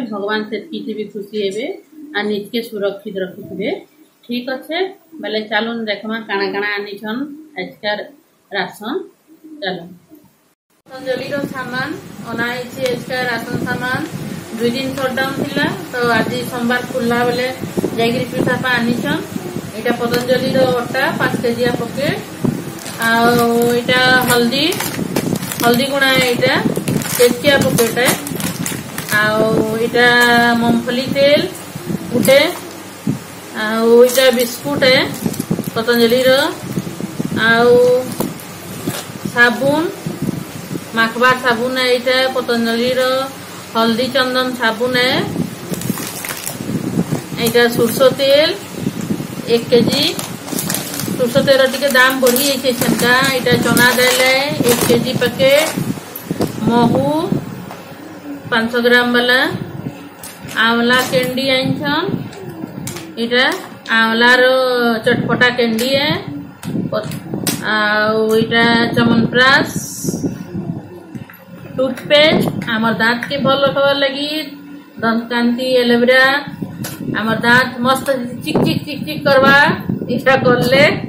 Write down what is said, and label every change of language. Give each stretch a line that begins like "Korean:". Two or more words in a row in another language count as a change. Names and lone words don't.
Halbi: भगवान सेतकी भी खुशी हेबे आ निज के सुरक्षित रखिथिबे। ठीक अच्छे, बोले चलून देखमा काना काना आनिछन आजकार राशन। चलो पतंजलि रो सामान अनाइछि। आजकार राशन सामान 2 दिन शटडाउन थिला, तो आज सोमवार खुला बोले जाइकरी पिठापा आनिछन। इटा पतंजलि रो अटा 5 केजिया पकेट। आउ इटा हल्दी गुणा है, इटा केजिया पकेट है। आउ इटा मूंगफली तेल गुटे। आउ इटा बिस्कुट है पतंजलि रो। आउ साबुन माखबा साबुन है, इटा पतंजलि रो। हल्दी चंदन साबुन है। इटा सरसों तेल 1 केजी। सरसों तेल टिके दाम बढ़ी जाइछे छनका। इटा चना दाल है 1 केजी पैकेट। महू 500 ग्राम वाला। आंवला कैंडी आइछन। इटा आंवला रो चटपटा कैंडी है। आउ इटा च्यवनप्राश, टूथपेस्ट आमर दांत के भल रखबार लगी, दंतकांति, एलोवेरा आमर दांत मस्त चिक चिक चिक चिक करवा इटा करले।